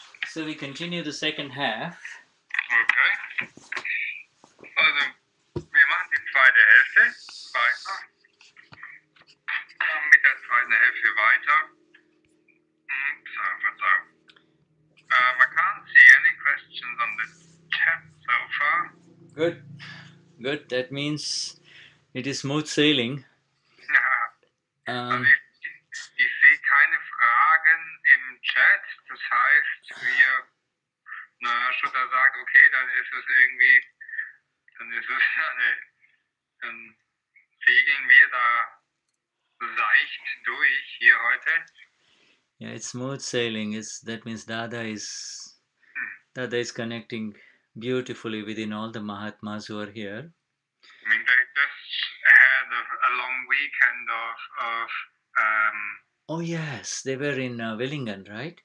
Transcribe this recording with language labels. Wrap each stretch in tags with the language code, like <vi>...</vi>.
<en>So we continue the second half. Okay.</en> <de>Also, wir machen die zweite Hälfte weiter. Mit der zweiten Hälfte weiter. Verzeihung.</de> <en>I can't see any questions on the chat so far. Good. Good. That means it is smooth sailing.</en> <de>Also ich sehe keine Fragen im Chat. Das heißt, Shuddha sagt, okay, dann ist es dann segeln wir da seicht durch hier heute.</de> <en>Yeah, it's smooth sailing. That means Dada is connecting beautifully within all the Mahatmas who are here. I mean, they just had a long weekend of oh yes, they were in Willingen, right?</en>